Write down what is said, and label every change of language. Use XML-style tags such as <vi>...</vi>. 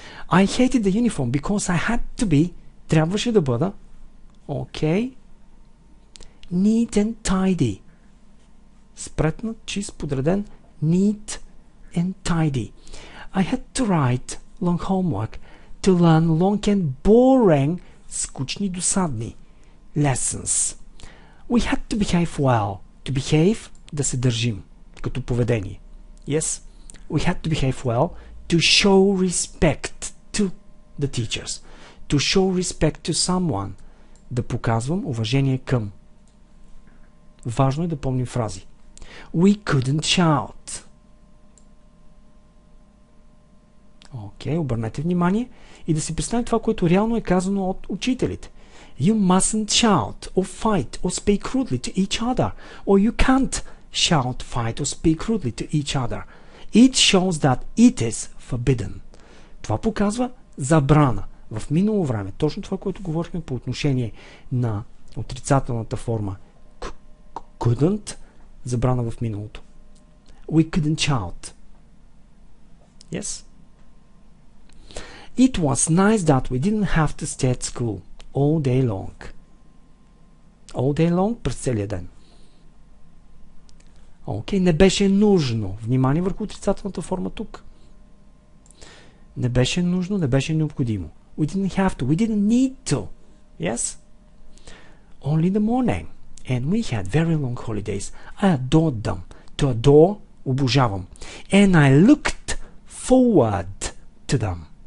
<en>I hated the uniform because I had to be,</en> <bg>трябваше да бъда,</bg> <en>okay, neat and tidy.</en> <bg>Спретнат, чист, подреден,</bg> <en>neat and tidy. I had to write long homework, to learn long and boring,</en> <bg>скучни, досадни,</bg> <en>lessons. We had to behave well. To behave,</en> <bg>да се държим, като поведение.</bg> <en>Yes, we had to behave well, to show respect to the teachers. To show respect to someone.</en> <bg>Да показвам уважение към. Важно е да помним фрази.</bg> <en>We couldn't shout.</en> <bg>Окей, обърнете внимание и да си представим това, което реално е казано от учителите.</bg> <en>You mustn't shout or fight or speak rudely to each other. Or you can't shout, fight or speak rudely to each other. It shows that it is forbidden.</en> <bg>Това показва забрана. В минало време, точно това, което говорихме по отношение на отрицателната форма couldn't, забрана в миналото.</bg> <en>We couldn't shout. Yes? It was nice that we didn't have to stay at school all day long. All day long,</en> <bg>през целия ден. Окей, не беше нужно. Внимание върху отрицателната форма тук. Не беше нужно, не беше необходимо.</bg> <en>We didn't have to, we didn't need to. Yes? Only in the morning. And we had very long holidays. I adored them. To adore, обожавам. And I looked forward to them.</en>